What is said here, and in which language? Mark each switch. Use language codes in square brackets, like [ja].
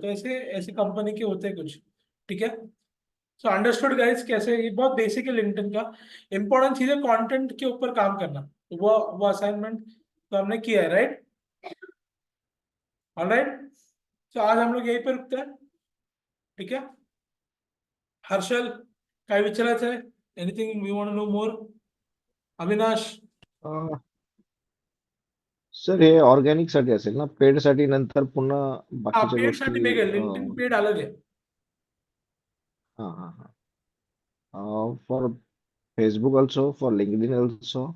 [hi] तो ऐसे ऐसे कंपनी के होते हैं कुछ। ठीक है, [en] so understood guys, [hi] कैसे ये बहुत बेसिक है लिंक्डइन का। इंपॉर्टेंट चीज है कंटेंट के ऊपर काम करना, तो वो असाइनमेंट तो हमने किया है, राइट। ऑलराइट, तो आज हम लोग यहीं पे रुकते हैं। ठीक है, [mr] हर्षल काय विचारायचं आहे, [en] Anything we want to know more? [mr] Avinash? Sir हे ऑर्गॅनिक साठी असेल ना, पेड साठी नंतर पुन्हा [hi] हाँ [mr] बाकीच्या पेड गोष्टी साठी वेगळं, [hi] लिंक्डइन पेड अलग है। [en] हाँ हाँ हाँ, for Facebook also, for LinkedIn also,